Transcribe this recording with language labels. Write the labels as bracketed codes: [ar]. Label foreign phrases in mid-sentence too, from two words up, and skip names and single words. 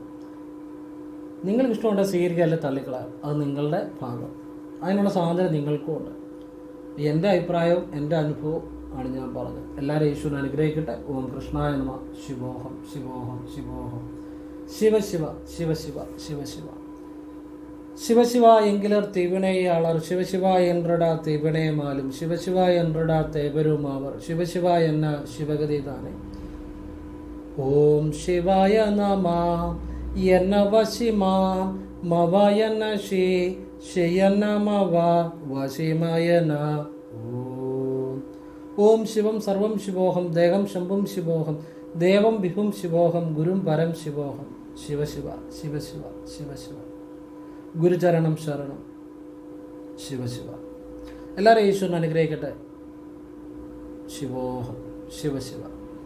[ml] നിങ്ങൾക്ക് ഇഷ്ടമുണ്ടെങ്കിൽ സ്വീകരിക്കുക, അല്ലെങ്കിൽ തള്ളിക്കളയാം. അത് നിങ്ങളുടെ ഭാഗം. അതിനുള്ള സ്വാതന്ത്ര്യം നിങ്ങൾക്കും ഉണ്ട്. എൻ്റെ അഭിപ്രായവും എൻ്റെ അനുഭവവും ആണ് ഞാൻ പറഞ്ഞത്. എല്ലാവരും ഈശ്വരൻ അനുഗ്രഹിക്കട്ടെ. [sa] ഓം കൃഷ്ണായ നമഃ. ശിവോഹം ശിവോഹം ശിവോഹം. [ta] ശിവ ശിവ ശിവ ശിവ ശിവ ശിവ சிவசிவ என்கிறர் தீவினையாளர் சிவசிவா என்றடா தீவினை மாலும் சிவசிவா என்றடா தேவரும் ஆவர் சிவசிவா என்ன சிவகதி தானே. ஓம் சிவாய நம என்ன வசிமா மவயன ஷியன மவா வசிமயன. [sa] ॐ शिवं सर्वं शिवोऽहं देहं शम्भुं शिवोऽहं देवं विभुं शिवोऽहं गुरुं परं शिवोऽहम्. [ml] ശിവശിവ ശിവശിവ ശിവശിവ. ഗുരുചരണം ശരണം. ശിവശിവ. എല്ലാവരും ഈശ്വരൻ അനുഗ്രഹിക്കട്ടെ. ശിവോഹം ശിവശിവ.